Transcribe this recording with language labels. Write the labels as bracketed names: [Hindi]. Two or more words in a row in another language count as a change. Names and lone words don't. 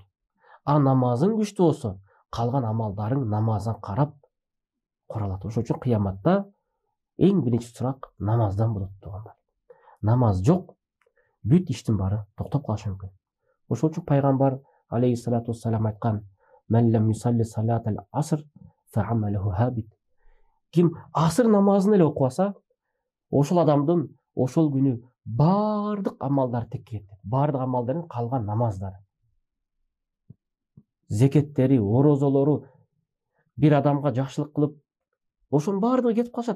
[Kyrgyz] А намазың күчтүү болсо, калган амалдарың намаздан карап куралат. Ошон үчүн кыяматта эң биринчи сурак намаздан болот туугандар. Намаз жок, бүт иштин баары токтоп калышы мүмкүн. Ошон үчүн пайгамбар [Arabic] عليه الصلاة والسلام [Kyrgyz] айткан: [Arabic] "من لم يصل صلاة العصر فعمله حابط". [Kyrgyz] Ким асыр намазын эле окубаса, ошол адамдын ошол күнү баардык амалдары текке кетет. Баардык амалдарын калган намаздары, зекеттери, орозолору, бир адамга жакшылык кылып, ошонун баардыгы кетип калышат.